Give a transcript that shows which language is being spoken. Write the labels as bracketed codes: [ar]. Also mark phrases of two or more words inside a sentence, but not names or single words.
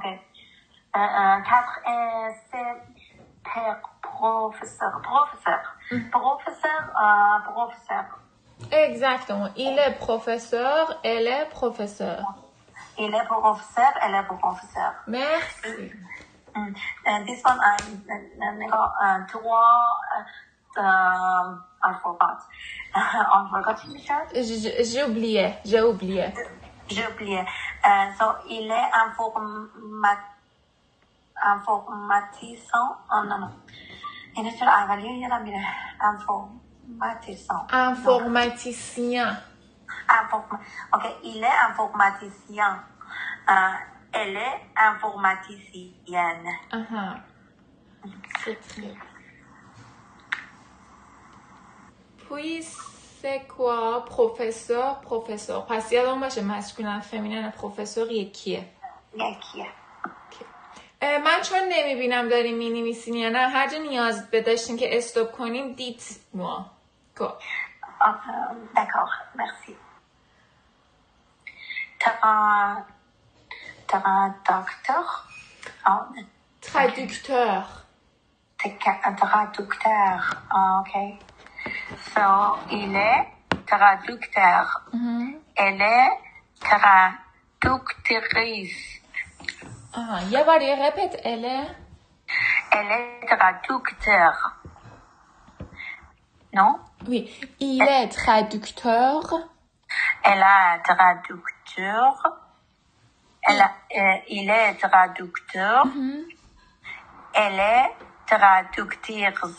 [fr] 4, c'est professeur. Professeur. Exactement. Il est professeur, elle est professeur. Il est professeur, elle est professeur. Merci. [en] This one I forgot. I forgot, Michel? [fr] J'ai oublié. J'ai oublié. So, il est informaticien. Non. [fa] اینه چرا اولیه یادم میره. [fr] Informaticien. Ok, il est informaticien. Elle est informaticienne. C'est très. Puis c'est quoi professeur? [fa] پس یادم باشه [fr] masculin féminin professeur [fa] یکیه. من چون نمیبینم داریم مینویسین یا نه هر جا نیاز داشتین که استوب کنیم [fr] dites-moi. D'accord, merci. Traducteur. Ok. So, il est traducteur. Elle est traductrice. [fa] یه بار یه رپت اله. [fr] Elle est traducteur. Non? Oui, il est traducteur. Elle a traducteur. Il est traducteur. Elle est traductrice.